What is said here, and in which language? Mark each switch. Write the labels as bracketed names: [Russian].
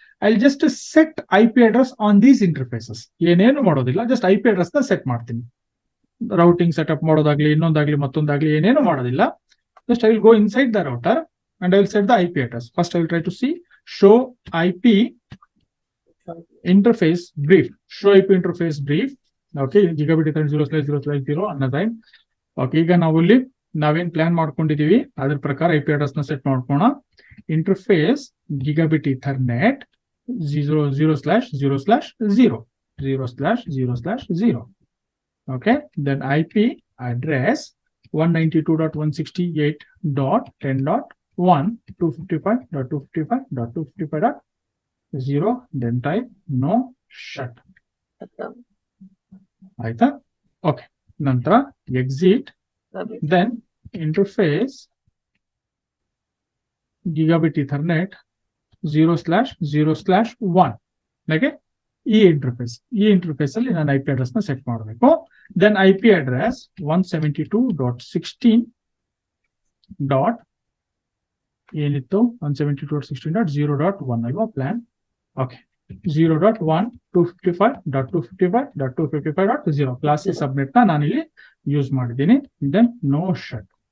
[English] I just set IP address on these interfaces. [Kannada] ಏನೇನು ಮಾಡೋದಿಲ್ಲ, just IP address ನ set ಮಾಡ್ತೀನಿ. ರೌಟಿಂಗ್ ಸೆಟಪ್ ಮಾಡೋದಾಗ್ಲಿ, ಇನ್ನೊಂದಾಗ್ಲಿ, ಮತ್ತೊಂದಾಗ್ಲಿ ಏನೇನು ಮಾಡೋದಿಲ್ಲ. [English] Just I will go inside the router and I will set the IP address. First I will try to see show IP interface brief. Show IP interface brief. Okay, gigabit ethernet 0/0/0 ಅನ್ನೋದೈ. [Kannada] Okay, ಈಗ ನಾವೇನ್ plan ಮಾಡ್ಕೊಂಡಿದೀವಿ ಅದ್ರ ಪ್ರಕಾರ IP address ನ set ಮಾಡ್ಕೋಣ. [English] Interface gigabit ethernet 0/0/0/0. Okay, then IP address 192.168.10.1 255.255.255.0. then type no shut. [Kannada] ಆಯ್ತಾ? [English] Okay, ನಂತರ exit, then interface gigabit ethernet 0/0/1. Okay, [Kannada] ಈ interface ಅಲ್ಲಿ ನಾನು IP ಅಡ್ರೆಸ್ ನ ಸೆಟ್ ಮಾಡಬೇಕು. [English] Then IP address 172.16 dot ಏನಿತ್ತು 172.16.0.1 ಅಲ್ವಾ plan. [Kannada] ಓಕೆ 0.1 255.255.255.0 ಕ್ಲಾಸ್ ಸಬ್ನೆಟ್ ನ ನಾನು ಇಲ್ಲಿ ಯೂಸ್ ಮಾಡಿದ್ದೀನಿ. [English] Then no shut.